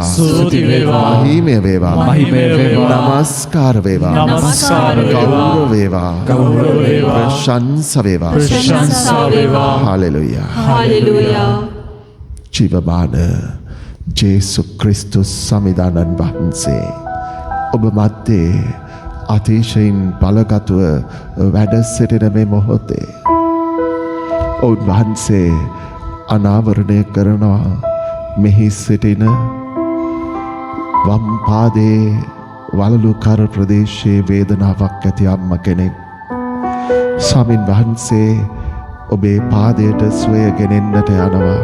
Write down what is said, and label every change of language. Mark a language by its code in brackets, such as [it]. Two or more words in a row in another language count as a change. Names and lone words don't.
[si] ස්තුති වේවා මහිමේ වේවා මහිමේ වේවා නමස්කාර වේවා नमस्कार ගෞරව වේවා ගෞරව වේවා ප්‍රශංසා වේවා ප්‍රශංසා වේවා हालेलुया हालेलुया ජීවමාන ජේසු ක්‍රිස්තුස් සමිදානන් වහන්සේ ඔබ මැත්තේ අතිශයින් බලගතුව වැඩ සිටින මේ මොහොතේ ඔවුන් වහන්සේ අනාවරණය කරනවා මෙහි සිටින වම් පාදයේ වලලුකර ප්‍රදේශයේ වේදනාවක් ඇති අම්ම කෙනෙක් ස්වාමින් වහන්සේ ඔබේ පාදයට සුවය ගෙනෙන්නට යනවා.